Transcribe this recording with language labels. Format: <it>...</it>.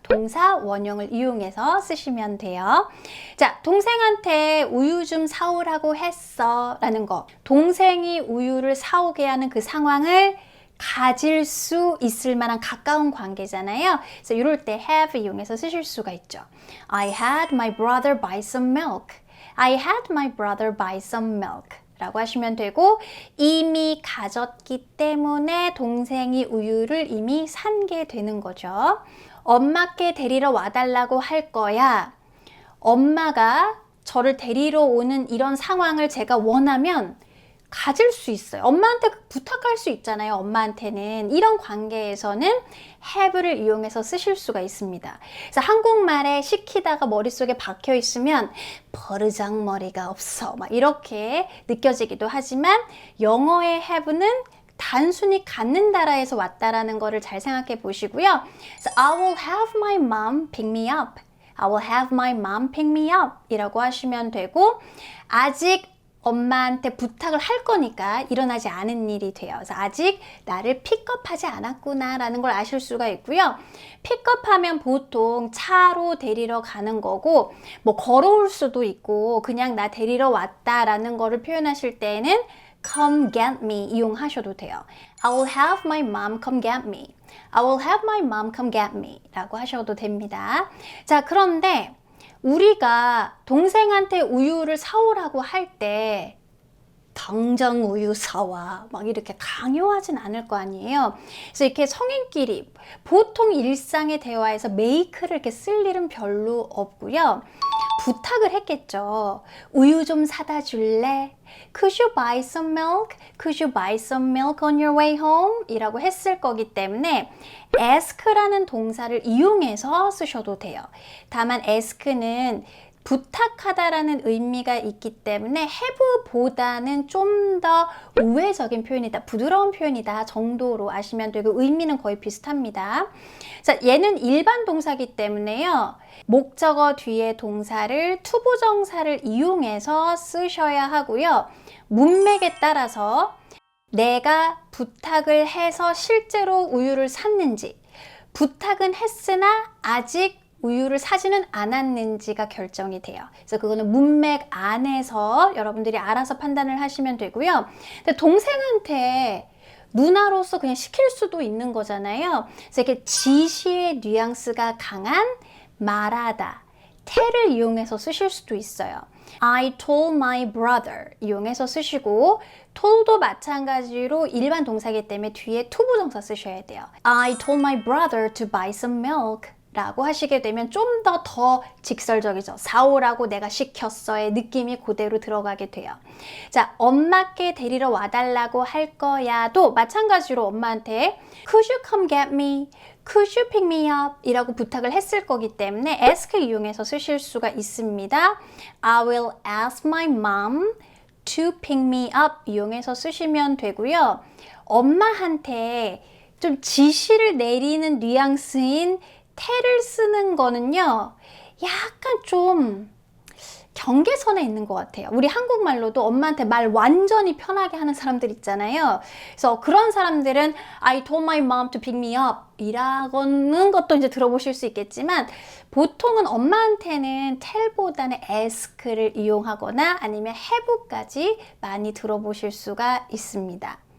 <ko>동사 원형을 이용해서 쓰시면 돼요. 자, 동생한테 우유 좀 사오라고 했어 라는 거. 동생이 우유를 사오게 하는 그 상황을 가질 수 있을 만한 가까운 관계잖아요. 그래서 이럴 때 have 이용해서 쓰실 수가 있죠.</ko> <en>I had my brother buy some milk. I had my brother buy some milk.</en> <ko>라고 하시면 되고 이미 가졌기 때문에 동생이 우유를 이미 산 게 되는 거죠. 엄마께 데리러 와달라고 할 거야. 엄마가 저를 데리러 오는 이런 상황을 제가 원하면 가질 수 있어요. 엄마한테 부탁할 수 있잖아요. 엄마한테는. 이런 관계에서는 have를 이용해서 쓰실 수가 있습니다. 그래서 한국말에 시키다가 머릿속에 박혀 있으면 버르장머리가 없어 막 이렇게 느껴지기도 하지만 영어의 have는 단순히 갖는다라에서 왔다라는 거를 잘 생각해 보시고요.</ko> <en>So I will have my mom pick me up. I will have my mom pick me up</en> <ko>이라고 하시면 되고 아직 엄마한테 부탁을 할 거니까 일어나지 않은 일이 돼요. 그래서 아직 나를 픽업하지 않았구나 라는 걸 아실 수가 있고요. 픽업하면 보통 차로 데리러 가는 거고 뭐 걸어올 수도 있고 그냥 나 데리러 왔다라는 거를 표현하실 때에는 come get me 이용하셔도 돼요.</ko> <en>I will have my mom come get me. I will have my mom come get me</en> <ko>라고 하셔도 됩니다. 자, 그런데 우리가 동생한테 우유를 사오라고 할 때 당장 우유 사와 막 이렇게 강요하진 않을 거 아니에요. 그래서 이렇게 성인끼리 보통 일상의 대화에서 make를 이렇게 쓸 일은 별로 없고요. 부탁을 했겠죠. 우유 좀 사다 줄래?</ko> <en>Could you buy some milk? Could you buy some milk on your way home?</en> <ko>이라고 했을 거기 때문에 ask라는 동사를 이용해서 쓰셔도 돼요. 다만 ask는 부탁하다라는 의미가 있기 때문에 have보다는 좀 더 우회적인 표현이다, 부드러운 표현이다 정도로 아시면 되고 의미는 거의 비슷합니다. 자, 얘는 일반 동사기 때문에요. 목적어 뒤에 동사를 투부정사를 이용해서 쓰셔야 하고요. 문맥에 따라서 내가 부탁을 해서 실제로 우유를 샀는지 부탁은 했으나 아직 우유를 사지는 않았는지가 결정이 돼요. 그래서 그거는 문맥 안에서 여러분들이 알아서 판단을 하시면 되고요. 근데 동생한테 누나로서 그냥 시킬 수도 있는 거잖아요. 그래서 이렇게 지시의 뉘앙스가 강한 말하다, tell을 이용해서 쓰실 수도 있어요.</ko> <en>I told my brother</en> <ko>이용해서 쓰시고</ko> <en>told도</en> <ko>마찬가지로 일반 동사이기 때문에 뒤에 투부정사 쓰셔야 돼요.</ko> <en>I told my brother to buy some milk</en> <ko>라고 하시게 되면 좀 더 직설적이죠. 사오라고 내가 시켰어의 느낌이 그대로 들어가게 돼요. 자, 엄마께 데리러 와달라고 할 거야도 마찬가지로 엄마한테</ko> <en>Could you come get me? Could you pick me up?</en> <ko>이라고 부탁을 했을 거기 때문에 ask 이용해서 쓰실 수가 있습니다.</ko> <en>I will ask my mom to pick me up</en> <ko>이용해서 쓰시면 되고요. 엄마한테 좀 지시를 내리는 뉘앙스인 tell을 쓰는 거는요, 약간 좀 경계선에 있는 것 같아요. 우리 한국말로도 엄마한테 말 완전히 편하게 하는 사람들 있잖아요. 그래서 그런 사람들은</ko> <en>I told my mom to pick me up</en> <ko>이라는 것도 이제 들어보실 수 있겠지만 보통은 엄마한테는 tell보다는 ask를 이용하거나 아니면 have까지 많이 들어보실 수가 있습니다.</ko>